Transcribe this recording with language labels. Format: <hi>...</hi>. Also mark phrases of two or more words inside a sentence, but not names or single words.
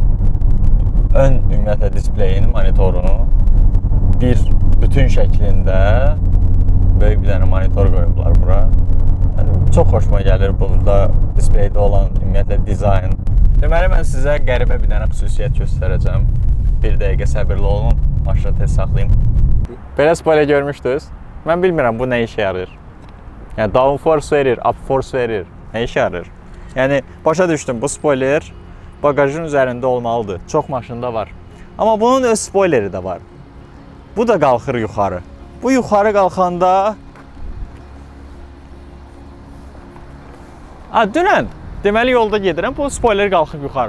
<az>Ön ümumiyyətlə displeyin, monitorun bütün şəklində böyük bir dənə monitor qoyublar bura. Yəni, çox xoşuma gəlir burada displeydə olan ümumiyyətlə dizayn. Deməli, mən sizə qəribə bir dənə xüsusiyyət göstərəcəm. Bir dəqiqə səbirli olun, maşını tez saxlayayım. Belə spoiler görmüşdünüz. Mən bilmirəm bu nə işə yarayır. Yəni,</az> <en>down force</en> <az>verir,</az> <en>up force</en> <az>verir. Nə işə yarayır? Yəni, başa düşdüm, bu spoiler bagajın üzərində olmalıdır. Çox maşında var. Amma bunun öz spoileri də var. Bu da qalxır yuxarı. Bu yuxarı qalxanda... Dünən deməli yolda gedirəm, bu spoiler qalxıb yuxarı.</az>